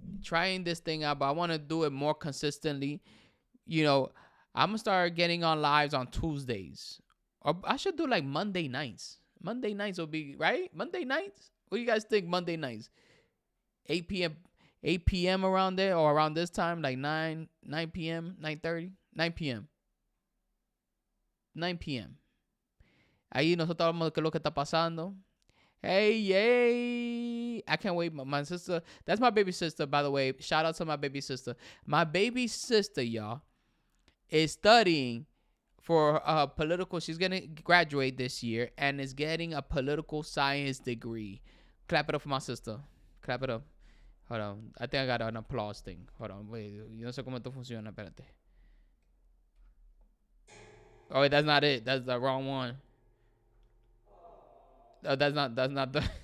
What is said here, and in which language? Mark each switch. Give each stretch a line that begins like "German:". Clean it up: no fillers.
English: Trying this thing out, but I want to do it more consistently. You know, I'm going to start getting on lives on Tuesdays. Or I should do like Monday nights. Monday nights will be, right? Monday nights? What do you guys think Monday nights? 8 p.m. 8 p.m. around there or around this time, like 9 p.m., 9:30, 9 p.m. 9 p.m.
Spanish: Ahí nosotros hablamos de qué es lo que está pasando.
English: Hey, yay. I can't wait. My sister, that's my baby sister, by the way. Shout out to my baby sister. My baby sister, y'all, is studying for political. She's going to graduate this year and is getting a political science degree. Clap it up for my sister. Clap it up. Hold on. I think I got an applause thing. Hold on. Wait.
Spanish: Yo no sé cómo esto funciona. Espérate.
English: Oh, wait, that's not it. That's the wrong one. Oh, that's not the...